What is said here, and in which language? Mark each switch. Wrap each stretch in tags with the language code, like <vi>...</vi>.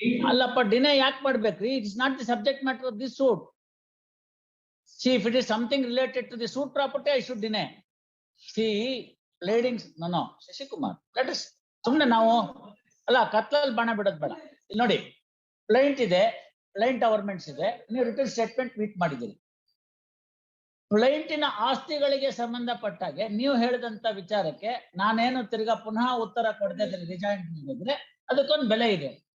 <kn>ಅಲ್ಲಪ್ಪ, ಡಿನೇ ಯಾಕೆ ಮಾಡ್ಬೇಕ್ರಿ?</kn> <en>It's not the subject matter of this suit. See, if it is something related to the suit property, I should deny. See, pleadings, no, Shashikumar, let us,</en> <kn>ಸುಮ್ನೆ ನಾವು ಅಲ್ಲ ಕತ್ಲಲ್ಲಿ ಬಾಣ ಬಿಡೋದ್ ಬೇಡ. ಇಲ್ಲಿ ನೋಡಿ, ಪ್ಲೈಂಟ್ ಇದೆ, ಪ್ಲೈಂಟ್ ಅವರ್ಮೆಂಟ್ಸ್ ಇದೆ, ನೀವು ರಿಟರ್ನ್ ಸ್ಟೇಟ್ಮೆಂಟ್ ಮೀಟ್ ಮಾಡಿದ್ದೀರಿ. ಪ್ಲೈಂಟಿನ ಆಸ್ತಿಗಳಿಗೆ ಸಂಬಂಧಪಟ್ಟಾಗೆ ನೀವು ಹೇಳಿದಂತ ವಿಚಾರಕ್ಕೆ ನಾನೇನು ತಿರ್ಗಾ ಪುನಃ ಉತ್ತರ ಕೊಡದೇ ಇದ್ರೆ ರಿಜಾಯಿಂಟ್ ಮಾಡಿದ್ರೆ ಅದಕ್ಕೊಂದು ಬೆಲೆ ಇದೆ.</kn>